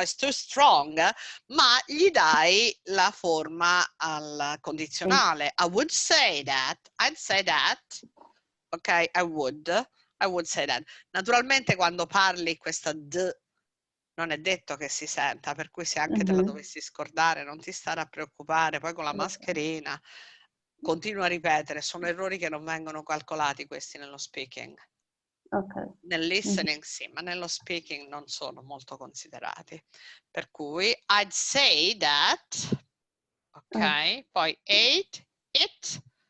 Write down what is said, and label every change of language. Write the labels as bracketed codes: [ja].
[en] It's too strong, [it] ma gli dai la forma al condizionale. [en] I would say that, I'd say that, ok, I would say that. [it] Naturalmente quando parli questa d non è detto che si senta, per cui se anche te la dovessi scordare non ti stare a preoccupare, poi con la mascherina continua a ripetere, sono errori che non vengono calcolati questi nello speaking. Nel listening sì, ma nello speaking non sono molto considerati. Per cui [en] I'd say that, [it] ok, poi ate, it.